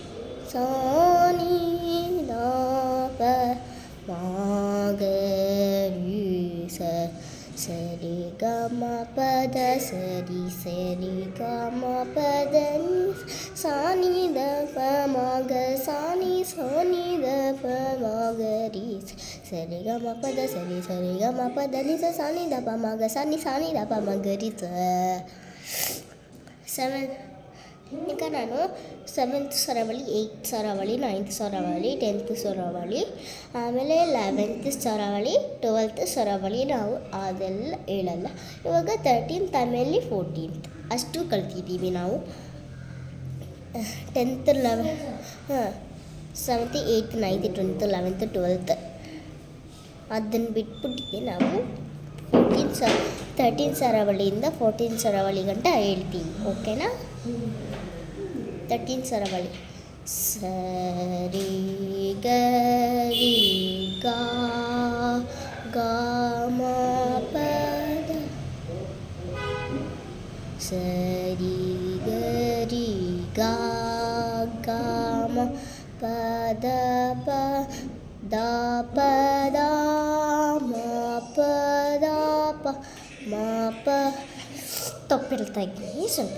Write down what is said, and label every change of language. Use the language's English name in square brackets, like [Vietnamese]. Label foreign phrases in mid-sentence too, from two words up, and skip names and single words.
[Kannada] ದ ಪ ಮ ಗ ರಿ ಸ ಸರಿ ಗ ಮ ಪದ ಸರಿ ಗ ಮ ಪದ ನಿ ಸಾ ನಿ ದ ಪ ಮ ಗ ಸಾ ನಿ ದ ಪ ಮ ಗ ರಿ ಸ ಸರಿ ಗ ಮ ಪದ ಸರಿ ಗ ಮ ಪದ ನಿ ಸ ಸಾ ನಿ ದ ಪ ಮ ಗ ಸಾ ನಿ ದ ಪ ಮ ಗ ರಿ ಸ. 7 ಈಗ ನಾನು 7th ಸರವಳಿ 8th ಸರವಳಿ 9th ಸರವಳಿ 10th ಸರವಳಿ ಆಮೇಲೆ 11th ಸರವಳಿ 12th ಸರವಳಿ ನಾವು ಅದೆಲ್ಲ ಹೇಳಲ್ಲ. ಇವಾಗ 13th ಆಮೇಲೆ 14th ಅಷ್ಟು ಕಲ್ತಿದ್ದೀವಿ ನಾವು. 10th 7th 8th 9th 10th 11th 12th ಅದನ್ನು ಬಿಟ್ಬಿಟ್ಟಿದ್ದೆ ನಾವು 13th ಸರವಳಿಯಿಂದ 14th ಸರವಳಿ ಗಂಟ ಹೇಳ್ತೀವಿ ಓಕೆನಾ. 13th ಸರವಳಿ ಸರಿ ಗ ರಿ ಗ ಗ ಮ ಪದ ಸರಿ ಗ ರಿ ಗ ಗ ಮ ಪದ ಪ ದ ಪ ದ ಮ ಪ ದ ಪ ಮ ಪ ತಪ್ಪಿರ್ತಾ ಇದ್ದೀನಿ ಸ್ವಲ್ಪ.